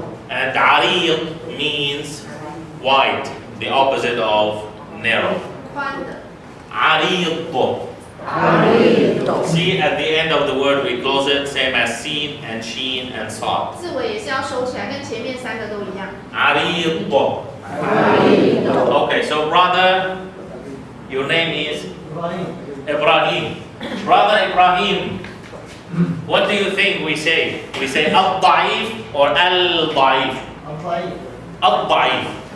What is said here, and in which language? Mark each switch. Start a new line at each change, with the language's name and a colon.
English: And Ariq means wide, the opposite of narrow.
Chinese: 宽的。
English: Ariq. See, at the end of the word we close it, same as Sin and Sheen and Sad.
Chinese: 字尾也是要收起来，跟前面三个都一样。
English: Ariq. Okay, so brother, your name is Ibrahim. Brother Ibrahim, what do you think we say? We say al-da'if or al-da'if? Al-da'if.